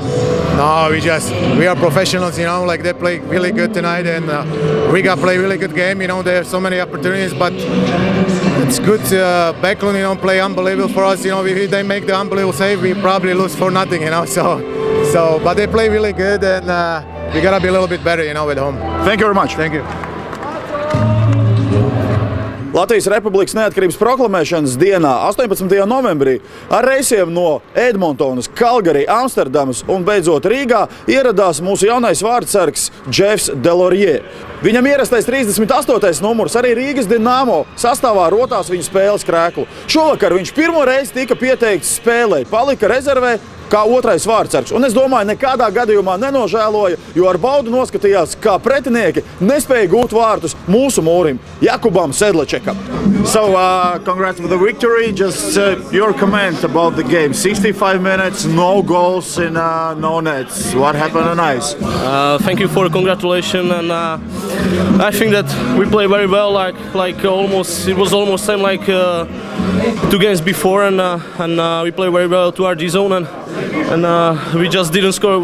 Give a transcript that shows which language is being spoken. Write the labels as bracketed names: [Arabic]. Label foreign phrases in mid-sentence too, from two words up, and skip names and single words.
[English] No, we are professionals, you know. Like they play really good tonight, and Riga play really good game. You know, there are so many opportunities, but it's good. Backlund, you know, play unbelievable for us. You know, if they make the unbelievable save, we probably lose for nothing, you know. So, but they play really good, and we gotta be a little bit better, you know, at home. Thank you very much. Thank you. [Latvian] Latvijas Republikas neatkarības proklamēšanas dienā, 18. novembrī, ar reisiem no Edmontonas, Kalgari, Amsterdamas un beidzot Rīgā ieradās mūsu jaunais vārtsargs Jeffs Delorier. Viņam ierastais 38. numurs arī Rīgas Dinamo sastāvā rotās viņa spēles krēklu. Šovakar viņš pirmo reizi tika pieteikts spēlē, palika rezervē kā otrais vārtsargs. Un es domāju, nekādā gadījumā nenožēloja, jo ar baudu noskatījās, kā pretinieki nespēja gūt vārtus mūsu mūrim, Jakubam Sedlačekam. [English] So, congrats with the victory. Just your comment about the game. 65 minutes, no goals and no nets. What happened on ice? Thank you for the congratulations, and I think that we play very well. Like almost, it was almost same like 2 games before, and we play very well to our D zone, and we just didn't score.